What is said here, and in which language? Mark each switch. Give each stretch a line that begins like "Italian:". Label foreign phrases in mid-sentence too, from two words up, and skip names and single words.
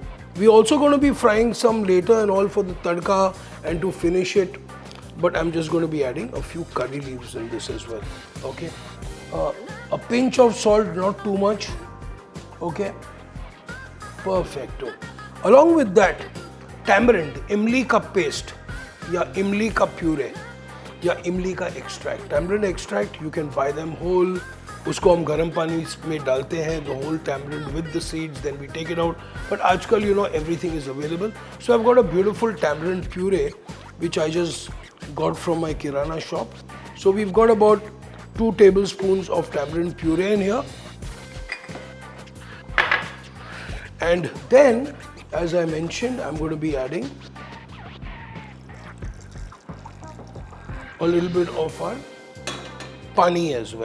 English: We're also going to be frying some later and all for the tadka and to finish it. But I'm just going to be adding a few curry leaves in this as well. Okay. A pinch of salt, not too much. Okay. Perfecto. Along with that, tamarind,
Hindi: इमली का पेस्ट, या इमली का प्यूरी, या इमली का एक्सट्रैक्ट.
English: Tamarind extract, you can buy them whole.
Hindi: उसको हम गर्म पानी में डालते हैं,
English: the whole tamarind with the seeds, then we take it out. But आजकल, you know, everything is available. So I've got a beautiful tamarind puree, which I just got from my kirana shop. So we've got about 2 tablespoons of tamarind puree in here. And then, as I mentioned, I'm going to be adding a little bit of our pani as well.